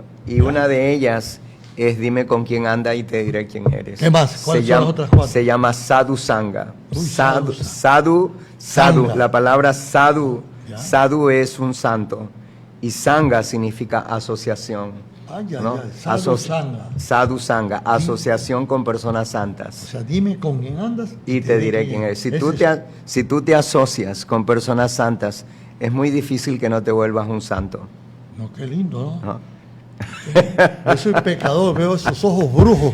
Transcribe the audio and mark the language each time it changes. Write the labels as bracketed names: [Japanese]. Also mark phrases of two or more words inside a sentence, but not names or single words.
[Spanish] Y una de ellas es: dime con quién anda y te diré quién eres. ¿Qué más? ¿Cuáles son las otras 4? Se llama sadhusanga. Sadhu. La palabra sadhu es un santo. Y sangha significa asociación. Ay, ay, ¿no? ay, [Sanskrit] sadhu sangha. Sadhu sangha, [Spanish] asociación con personas santas. O sea, dime con quién andas Y te diré quién eres. Si tú te asocias con personas santas, es muy difícil que no te vuelvas un santo. No, qué lindo, ¿no? ¿no? Yo soy pecador, veo esos ojos brujos.